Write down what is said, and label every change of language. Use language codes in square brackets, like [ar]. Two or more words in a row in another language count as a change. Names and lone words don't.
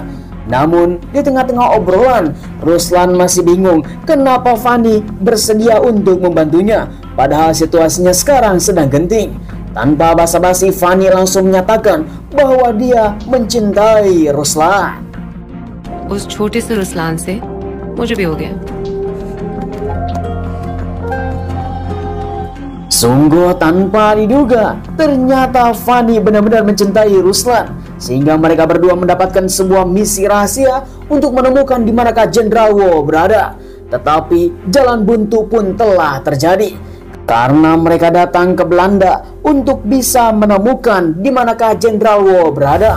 [id] Namun, di tengah-tengah obrolan, Ruslan masih bingung kenapa Fanny bersedia untuk membantunya, padahal situasinya sekarang sedang genting. Tanpa basa-basi, Fanny langsung menyatakan bahwa dia mencintai Ruslan. [hi] उस छोटे से रुस्लान से मुझे भी हो गया। [id] Sungguh tanpa diduga, ternyata Fanny benar-benar mencintai Ruslan, sehingga mereka berdua mendapatkan sebuah misi rahasia untuk menemukan di manakah Jenderal Wo berada. Tetapi jalan buntu pun telah terjadi, karena mereka datang ke Belanda untuk bisa menemukan di manakah Jenderal Wo berada.